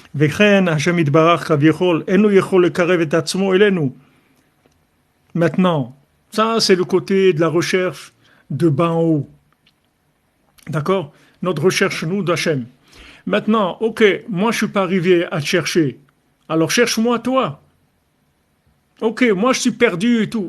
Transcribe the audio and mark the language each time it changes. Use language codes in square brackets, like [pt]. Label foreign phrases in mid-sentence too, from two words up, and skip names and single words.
[he] וכן השם יתברך כביכול, אינו יכול לקרב את עצמו אלינו. [fr] Maintenant, ça c'est le côté de la recherche de bas en haut. D'accord? Notre recherche, nous, d'Hachem. Maintenant, ok, moi je suis pas arrivé à te chercher. Alors cherche-moi toi. Ok, moi je suis perdu et tout.